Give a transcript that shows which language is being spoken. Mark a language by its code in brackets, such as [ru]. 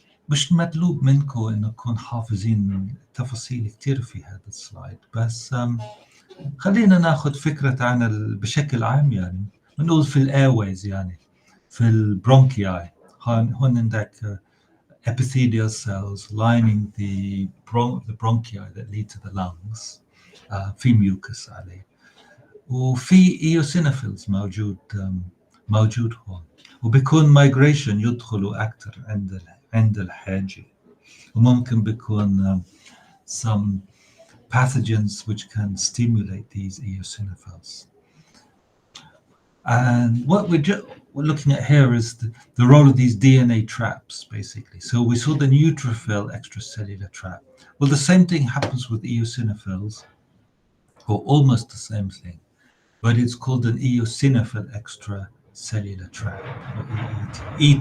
[ar] مش مطلوب منكم انه تكون حافظين تفاصيل كتير في هذا السلايد، بس خلينا ناخذ فكرة عن بشكل عام. يعني بنقول في الايرويز، يعني في البرونكياي، هون عندك [en] epithelial cells lining the bronchi that lead to the lungs. [ar] في mucus عليه. وفي eosinophils موجود هون. وبيكون migration يدخلوا أكثر عند الحاجة. وممكن بيكون [en] some pathogens which can stimulate these eosinophils. And what we're looking at here is the role of these DNA traps, basically. So we saw the neutrophil extracellular trap. Well, the same thing happens with eosinophils, or almost the same thing, but it's called an eosinophil extracellular trap, or EET.